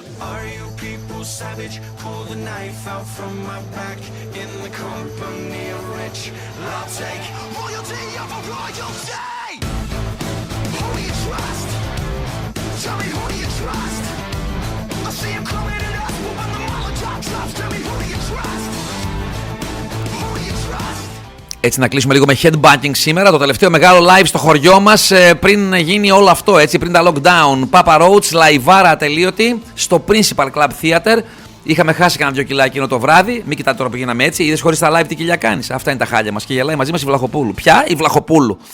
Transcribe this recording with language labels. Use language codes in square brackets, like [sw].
[en] Are you people savage? Pull the knife out from my back in the company of rich. I'll take royalty over royalty. Who do you trust? Tell me who do you trust? I see him coming at us, but when the Molotov drops, tell me who do you trust? Who do you trust? [el] Έτσι να κλείσουμε λίγο με headbanging σήμερα, το τελευταίο μεγάλο live στο χωριό μας πριν γίνει όλο αυτό, έτσι, πριν τα lockdown. Papa Roach, λαϊβάρα ατελείωτη, στο Principal Club Theater. Είχαμε χάσει κανένα 2 κιλά εκείνο το βράδυ, μην κοιτάτε τώρα που γίναμε έτσι. Είδες χωρίς τα live τι κοιλιά κάνεις? Αυτά είναι τα χάλια μας και γελάει μαζί μας η Βλαχοπούλου. Ποια? Η Βλαχοπούλου.